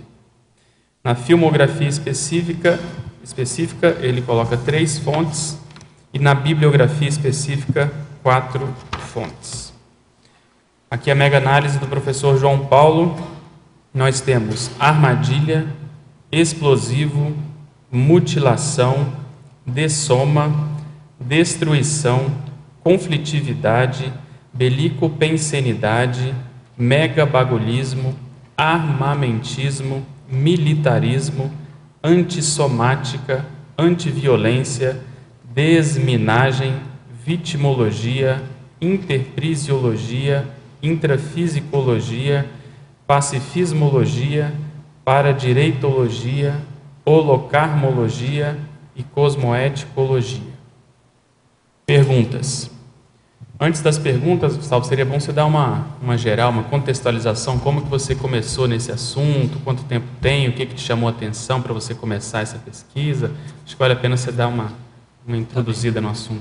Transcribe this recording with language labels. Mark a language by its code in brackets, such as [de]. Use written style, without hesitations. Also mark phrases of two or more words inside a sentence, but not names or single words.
[pt] Na filmografia específica ele coloca 3 fontes e na bibliografia específica 4 fontes. Aqui a mega-análise do professor João Paulo. Nós temos armadilha, explosivo, mutilação, dessoma, destruição, conflitividade, belicopensenidade, megabagulismo, armamentismo, militarismo, antissomática, antiviolência, desminagem, vitimologia, interprisiologia, intrafisicologia, pacifismologia, paradireitologia, holocarmologia e cosmoeticologia. Perguntas. Antes das perguntas, Gustavo, seria bom você dar uma geral, uma contextualização, como que você começou nesse assunto, quanto tempo tem, o que te chamou a atenção para você começar essa pesquisa. Acho que vale a pena você dar uma introduzida no assunto.